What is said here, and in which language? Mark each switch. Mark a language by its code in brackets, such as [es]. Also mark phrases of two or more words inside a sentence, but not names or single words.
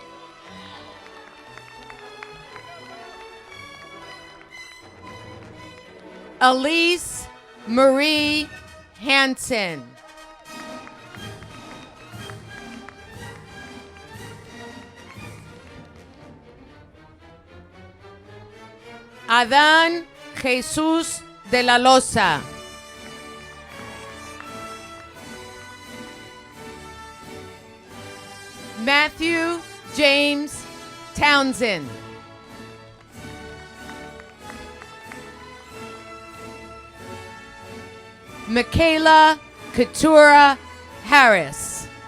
[en] Elise Marie Hansen. Adán Jesús de la Loza. Matthew James Townsend. Michaela Katura Harris.